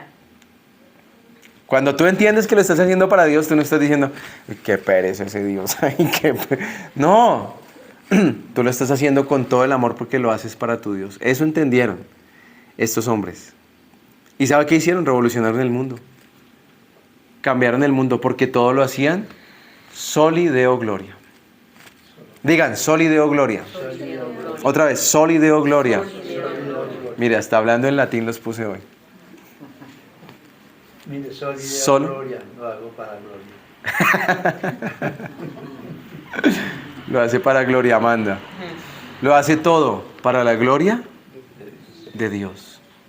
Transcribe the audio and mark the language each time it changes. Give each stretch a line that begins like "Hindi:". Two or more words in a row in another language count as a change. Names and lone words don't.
Spanish: Cuando tú entiendes que lo estás haciendo para Dios, tú no estás diciendo, qué pereza ese Dios. No, tú lo estás haciendo con todo el amor porque lo haces para tu Dios. Eso entendieron estos hombres. ¿Y sabe qué hicieron? Revolucionaron el mundo. Cambiaron el mundo porque todo lo hacían
Latin: soli Deo gloria.
Spanish: Digan,
Latin: soli Deo gloria.
Spanish: Otra vez,
Latin: soli Deo gloria.
Spanish: Mira, hasta hablando en latín los puse hoy. Mire, solo gloria, lo hago para gloria. Lo hace para gloria, Amanda. Lo hace todo para la gloria de Dios.